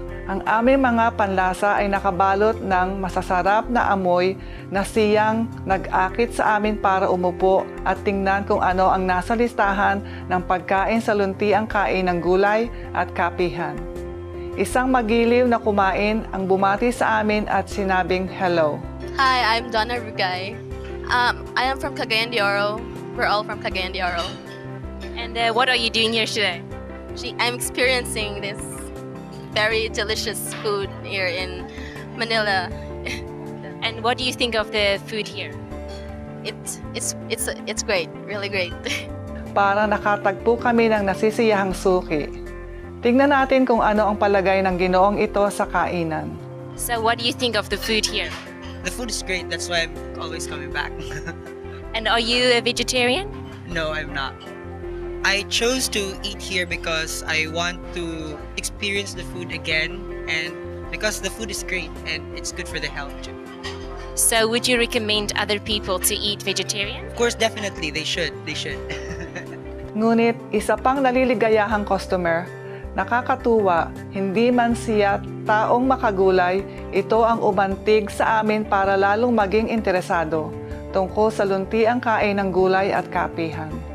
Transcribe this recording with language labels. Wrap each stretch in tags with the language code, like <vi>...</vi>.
<tl>Ang aming mga panlasa ay nakabalot ng masasarap na amoy na siyang nag-akit sa amin para umupo at tingnan kung ano ang nasa listahan ng pagkain sa luntiang kain ng gulay at kapihan. Isang magiliw na kumain ang bumati sa amin at sinabing hello.</tl> <en>Hi, I'm Donna Rugay. I am from Cagayan de Oro. We're all from Cagayan de Oro. And what are you doing here today? I'm experiencing this very delicious food here in Manila. And what do you think of the food here? It's great, really great.</en> <tl>Para nakatagpo kami ng nasisiyahang suki. Tingnan natin kung ano ang palagay ng Ginoong ito sa kainan.</tl> <en>So what do you think of the food here? The food is great, that's why I'm always coming back. And are you a vegetarian? No, I'm not. I chose to eat here because I want to experience the food again and because the food is great and it's good for the health too. So would you recommend other people to eat vegetarian? Of course, definitely, they should.</en> <tl>Ngunit isa pang naliligayahang customer, nakakatuwa, hindi man siya taong makagulay, ito ang umantig sa amin para lalong maging interesado tungkol sa luntiang kain ng gulay at kapihan.</tl>